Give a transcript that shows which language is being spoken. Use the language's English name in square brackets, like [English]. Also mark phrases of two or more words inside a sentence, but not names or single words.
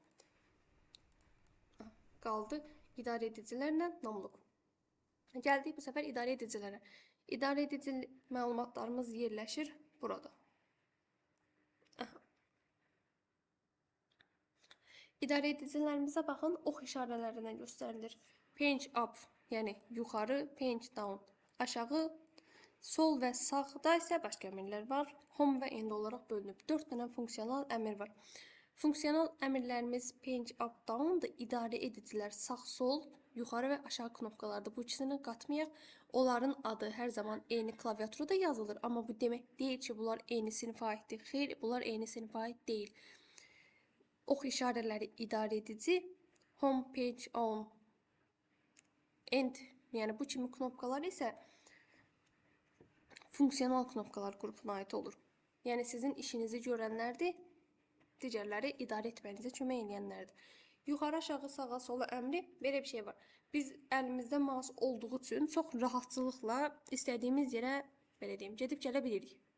[Azerbaijani] Qaldı idarə edicilərlə namluq. Gəldik bu səfər idarə edicilərə. İdarə edici məlumatlarımız yerləşir burada. İdarə edicilərimizə baxın, ox işarələrindən göstərilir. [English] Page up, [Azerbaijani] yəni yuxarı, [English] page down, [Azerbaijani] aşağı, sol və sağda isə başqa əmrlər var. Home və end olaraq bölünüb. 4 dənə funksional əmr var. Funksiyonal əmrlərimiz [English] page up, [Azerbaijani] down-dır. İdarə edicilər sağ, sol, yuxarı və aşağı knopkalardır. Bu ikisini qatmayaq. Onların adı hər zaman eyni klaviaturada yazılır. Amma bu demək deyil ki, bunlar eyni sinifə aiddir. Xeyr, bunlar eyni sinifə aid deyil. Ox işarələri idarə edici, [English] home, page, on, end, [Azerbaijani] yəni bu kimi knopkalar isə funksiyonal knopkalar qrupuna aid olur. Yəni sizin işinizi görənlərdir, digərləri idarə etmənizə kömək edənlərdir. Yuxarı, aşağı, sağa, sola əmri belə bir şey var. Biz əlimizdə mouse olduğu üçün çox rahatçılıqla istədiyimiz yerə, belə deyim, gedib gələ bilirik.